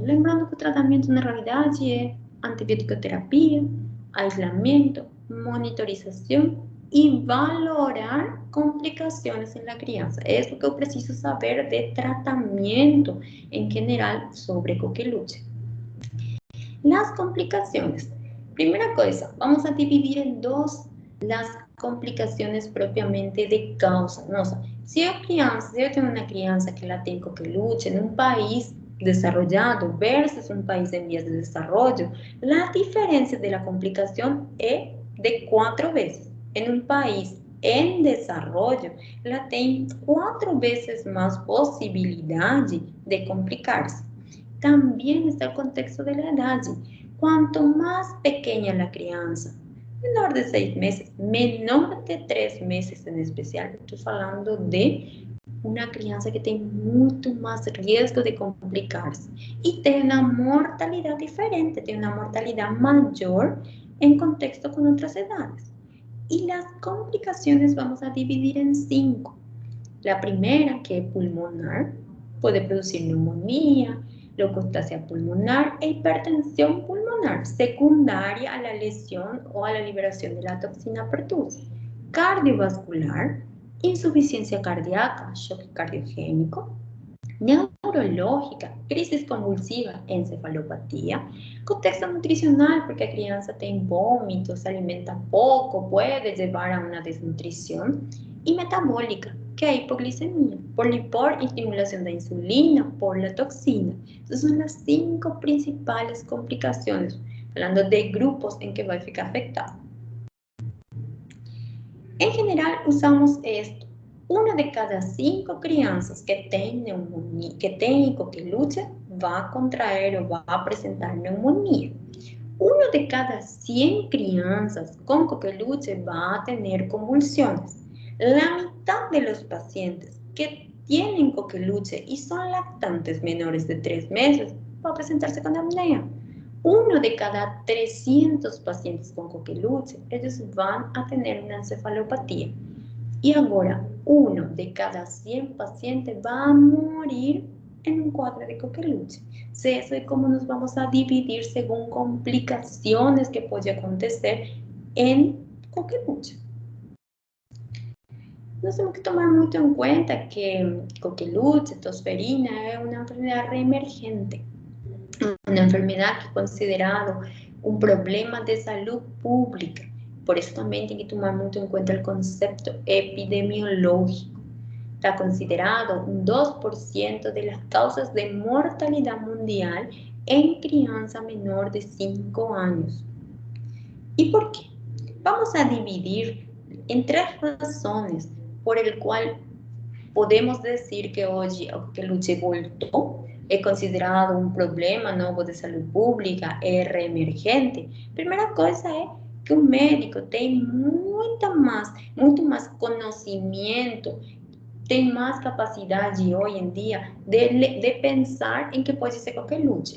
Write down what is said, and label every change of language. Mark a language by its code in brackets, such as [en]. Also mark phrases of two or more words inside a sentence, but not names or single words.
[pt] Lembrando que o tratamento na realidade é antibiótico-terapia, aislamento, monitorização e valorar complicações na criança. É isso que eu preciso saber de tratamento em geral sobre coqueluche. As complicações. Primeira coisa, vamos a dividir em 2 as [es] complicaciones propiamente de causa. No, o sea, si yo tengo una crianza que la tengo que luchar en un país desarrollado versus un país en vías de desarrollo, la diferencia de la complicación es de 4 veces. En un país en desarrollo, la tem 4 veces más posibilidad de complicarse. También está el contexto de la edad. Cuanto más pequeña la crianza, menor de 6 meses, menor de 3 meses en especial, estoy hablando de una [pt] criança que tem muito mais risco de complicar-se e tem uma mortalidade diferente, tem uma mortalidade maior em contexto com outras edades. [es] Y las complicaciones vamos a dividir en 5. La primera, que es pulmonar, puede producir neumonía, leucoplasia pulmonar e hipertensión pulmonar secundaria a la lesión o a la liberación de la toxina pertusa. Cardiovascular, insuficiencia cardíaca, shock cardiogénico, neurológica, crisis convulsiva, encefalopatía, [pt] contexto nutricional, porque a criança tem vômito, se alimenta pouco, [es] puede llevar a una desnutrición, y metabólica, que es hipoglicemia, por estimulación de insulina, por la toxina. Entonces son las 5 principales complicaciones, hablando de grupos en que va a ficar afectado. En general usamos esto. Una de cada 5 [pt] crianças que tem [es] neumonía, [pt] que tem coqueluche, [es] va a contraer o va a presentar neumonía. Uno de cada 100 crianças con coqueluche va a tener convulsiones. La mitad de los pacientes que tienen coqueluche y son lactantes menores de 3 meses va a presentarse con apnea. Uno de cada 300 pacientes con coqueluche, ellos van a tener una encefalopatía. Y ahora, uno de cada 100 pacientes va a morir en un cuadro de coqueluche. Eso es cómo nos vamos a dividir según complicaciones que puede acontecer en coqueluche. [pt] Nós temos que tomar muito em conta que coqueluche, tosferina, é uma enfermedade reemergente. [es] Una enfermedad que es considerado un problema de salud pública. Por eso también hay que tomar mucho en cuenta el concepto epidemiológico. Está considerado un 2% de las causas de mortalidad mundial en crianza menor de 5 años. ¿Y por qué? Vamos a dividir en 3 razones por el cual podemos decir que hoy [pt] o coqueluche voltou, é considerado um problema novo de saúde pública, é reemergente. Primeira coisa é que o médico tem muito mais conhecimento, tem mais capacidade hoje em dia de pensar em que pode ser coqueluche.